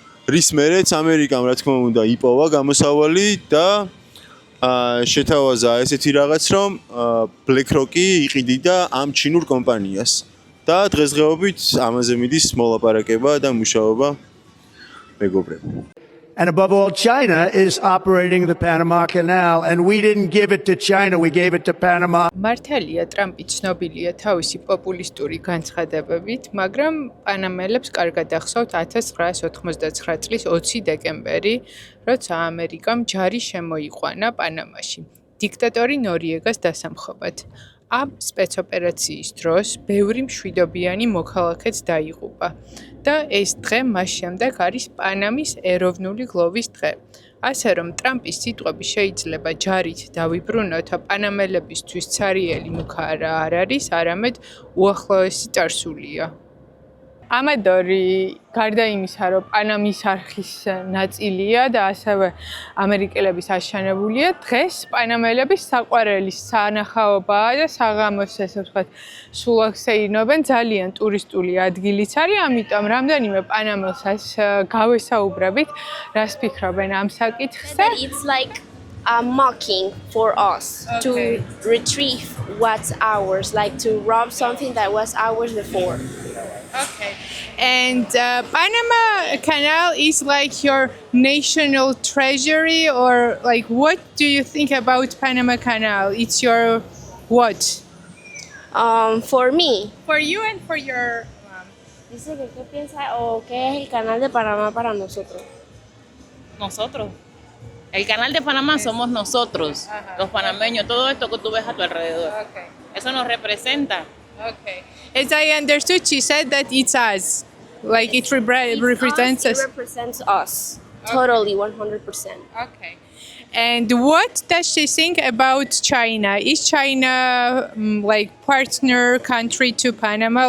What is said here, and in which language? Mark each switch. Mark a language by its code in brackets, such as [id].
[ka] რის მერეც ამერიკამ, რა თქმა უნდა, იპოვა გამოსავალი და შეთავაზა ესეთი რაღაც, რომ BlackRock-ი იყიდიდა ამ ჩინურ კომპანიას. და დღესდღეობით ამაზე მიდის მოლაპარაკება და მუშაობა მეგობრებო. [en] And above all, China is operating the Panama Canal, and we didn't give it to China, we gave it to Panama. [ka] მართალია, ტრამპი ცნობილია თავისი პოპულისტური განცხადებებით, მაგრამ პანამელებს კარგად ახსოვთ 1999 წლის 20 დეკემბერი, როცა ამერიკამ ჯარი შემოიყვანა პანამაში, დიქტატორი ნორიეგას დასამხობად. ამ სპეცოპერაციის დროს ბევრი მშვიდობიანი მოქალაქეც დაიღუპა და ეს დღე მას შემდეგ არის პანამის ეროვნული გლოვის დღე. ასე რომ ტრამპის სიტყვები შეიძლება ჯარით დავიბრუნოთ, პანამელებისთვის ცარიელი მუქა არ არის, არამედ უახლოესი წარსულია. ამადორი გარდა იმისა, რომ პანამის არხის ნაწილია და ასევე ამერიკელების აშენებულია, დღეს პანამელების საყვარელი სანახაობაა და საღამოს, ესე ვთქვათ, სულაკს ეინობენ, ძალიან ტურისტული ადგილიც არის, ამიტომ რამდენიმე პანამელსაც გავესაუბრებით, რას ფიქრობენ ამ საკითხზე. [en] It's like a mocking for us to retrieve what's ours, like to rob something that was ours before. Okay. And Panama Canal is like your national treasury, or like what do you think about Panama Canal? It's your what? For me, For you and for your mom. [es] dice que qué piensa o qué es el canal de Panamá para nosotros. Nosotros. El canal de Panamá somos nosotros, Ajá. los panameños, todo esto que tú ves a tu alrededor. Okay. Eso nos representa. Okay. [en] As I understood, she said that it's us. Like it represents us. It represents us. Totally, 100%. Okay. And what does she think about China? Is China like partner country to Panama?